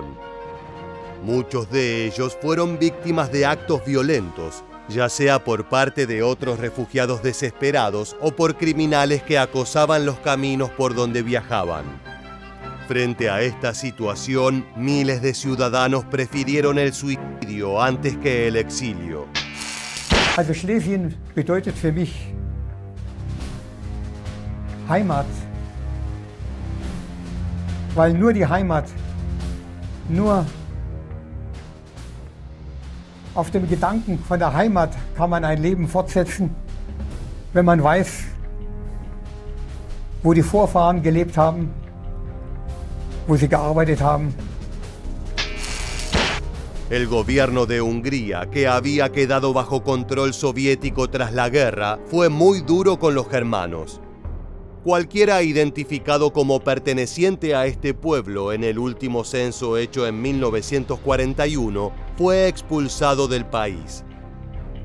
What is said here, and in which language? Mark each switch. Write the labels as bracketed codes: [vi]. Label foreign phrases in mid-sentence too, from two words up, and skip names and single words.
[es] Muchos de ellos fueron víctimas de actos violentos, ya sea por parte de otros refugiados desesperados o por criminales que acosaban los caminos por donde viajaban. Frente a esta situación, miles de ciudadanos prefirieron el suicidio antes que el exilio. [de] Also Schlesien bedeutet für mich Heimat, weil nur die Heimat, nur auf dem Gedanken von der Heimat kann man ein Leben fortsetzen, wenn man weiß, wo die Vorfahren gelebt haben, wo sie gearbeitet haben. [es] El gobierno de Hungría, que había quedado bajo control soviético tras la guerra, fue muy duro con los germanos. Cualquiera identificado como perteneciente a este pueblo en el último censo hecho en 1941 fue expulsado del país.